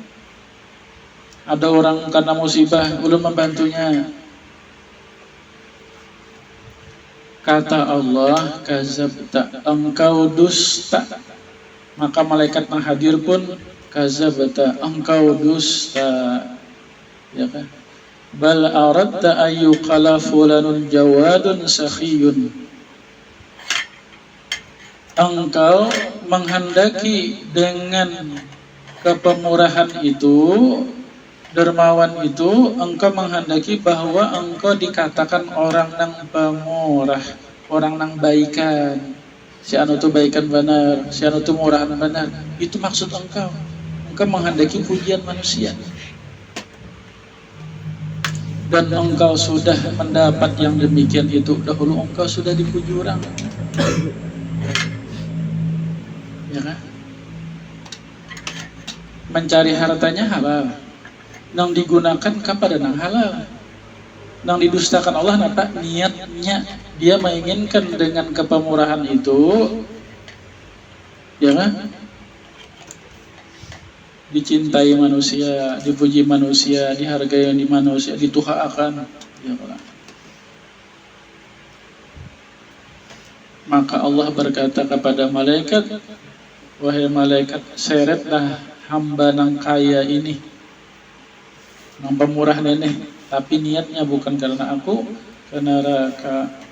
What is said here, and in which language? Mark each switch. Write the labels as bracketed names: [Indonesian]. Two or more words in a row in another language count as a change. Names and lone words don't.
[Indonesian] Ada orang karena musibah, ulun membantunya. Kata Allah, kazabta, engkau dusta. Maka malaikat yang hadir pun, kazabta, engkau dusta. Ya kan? [Arabic] بل أردت أن يقال فلان جواد سخي. [Indonesian] Engkau menghendaki dengan kepemurahan itu, dermawan itu, engkau menghendaki bahwa engkau dikatakan orang nang pemurah, orang nang baikan. [Banjar] Si anu tu baikan benar, si anu tu murahan benar. [Indonesian] Itu maksud engkau. Engkau menghendaki pujian manusia. Dan engkau sudah mendapat yang demikian itu. Dahulu engkau sudah dipuji orang. Ya kan? Mencari hartanya halal. [Banjar] Nang digunakan kepada nang halal. Nang didustakan Allah napa? [Indonesian] Niatnya dia menginginkan dengan kepemurahan itu, ya kan? dicintai manusia, dipuji manusia, dihargai di manusia, dituhakan. Ya Allah. Maka Allah berkata kepada malaikat, wahai malaikat, seretlah hamba nang kaya ini, nang pemurah nenek, tapi niatnya bukan karena aku, karena neraka.